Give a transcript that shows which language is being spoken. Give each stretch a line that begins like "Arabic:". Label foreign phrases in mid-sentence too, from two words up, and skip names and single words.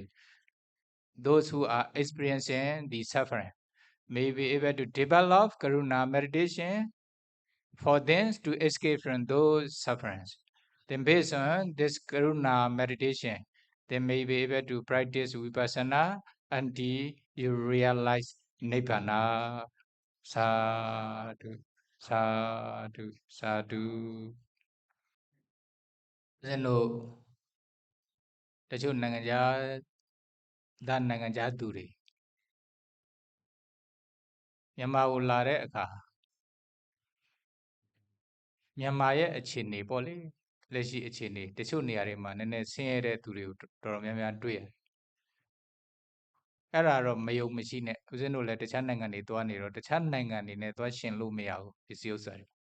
English: Those who are experiencing the suffering may be able to develop karuna meditation for them to escape from those sufferings. Then based on this karuna meditation, they may be able to practice vipassana until you realize nibbana.
Pali: Sadhu, sadhu, sadhu.
Burmese: ဦးဇင်းတို့တချို့နိုင်ငံခြားသားနိုင်ငံခြားသူတွေမြန်မာကိုလာတဲ့အခါမြန်မာရဲ့အခြေအနေပေါ့လေလက်ရှိအခြေအနေတချို့နေရာတွေမှာနည်းနည်းဆင်းရဲတဲ့သူတွေကိုတော်တော်များများတွေ့ရတယ်အဲ့ဒါတော့မယုံမရှိနဲ့ဦးဇင်းတို့လည်းတခြားနိုင်ငံတွေသွားနေတော့တခြားနိုင်ငံတွေနဲ့သွားရှင်လို့မရဘူးပစ္စည်းဥစ္စာတွေ